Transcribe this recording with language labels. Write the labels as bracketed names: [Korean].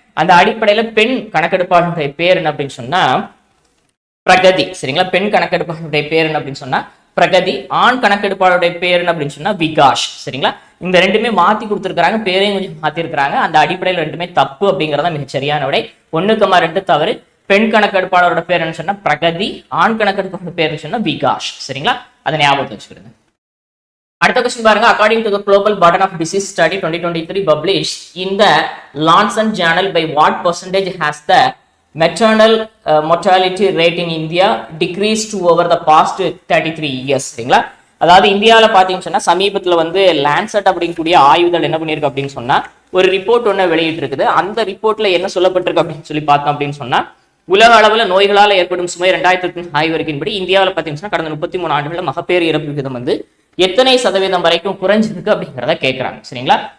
[Tamil] அந்த அடிப்படையில பெண் கணக்கெடுப்பாளருடைய பேர் என்ன அப்படின்னு சொன்னா பிரகதி, சரிங்களா, பெண் கணக்கெடுப்பாளருடைய பேர் என்ன அப்படின்னு சொன்னா பிரகதி, ஆண் கணக்கெடுப்பாளருடைய பேர் என்ன அப்படின்னு சொன்னா விகாஷ். சரிங்களா? இந்த ரெண்டுமே மாத்தி கொடுத்திருக்காங்க, பேரையும் கொஞ்சம் மாத்தி இருக்கிறாங்க. அந்த அடிப்படையில் ரெண்டுமே தப்பு அப்படிங்கறத மிகச் சரியான விடை. 1,2 தவறு. பெண் கணக்கெடுப்பாளரோட பேர் என்ன சொன்னா பிரகதி, ஆண் கணக்கெடுப்பாளரோட பேர் சொன்னா விகாஷ். சரிங்களா? அதை ஞாபகத்தை வச்சுக்கிடுங்க. அடுத்த கொஸ்டின் பாருங்க. [English] According to the global burden of disease study 2023 published in the Lancet journal, by what percentage has the maternal mortality rate in India decreased over the past 33 years. [Tamil] சரிங்களா? அதாவது இந்தியாவில் பார்த்தீங்கன்னு சொன்னா சமீபத்தில் வந்து லான்செட் அப்படிங்கக்கூடிய ஆய்வுகள் என்ன பண்ணியிருக்கு அப்படின்னு சொன்னா ஒரு ரிப்போர்ட் ஒன்று வெளியிட்டு இருக்குது. அந்த ரிப்போர்ட்ல என்ன சொல்லப்பட்டிருக்கு அப்படின்னு சொல்லி பார்த்தோம் அப்படின்னு சொன்னா உலக அளவில் நோய்களால் ஏற்படும் சுமை 2005 ஆய்வறிக்கையின்படி இந்தியாவில் பார்த்தீங்கன்னா கடந்த 33 ஆண்டுகளில் மகப்பேறு இறப்பு விகிதம் வந்து எத்தனை சதவீதம் வரைக்கும் குறைஞ்சிருக்கு அப்படிங்கிறத கேட்கறாங்க. சரிங்களா?